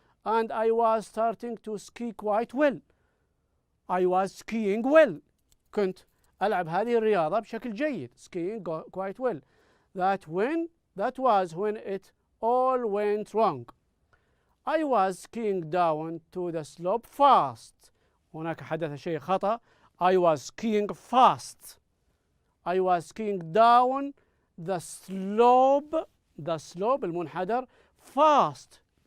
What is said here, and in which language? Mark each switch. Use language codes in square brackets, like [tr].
[en] And I was starting to ski quite well. I was skiing well. [ar] كنت ألعب هذه الرياضة بشكل جيد. [en] Skiing quite well. That was when it all went wrong. I was skiing down to the slope fast. [ar] هناك حدث شيء خطأ. [en] I was skiing fast. I was skiing down the slope المنحدر fast.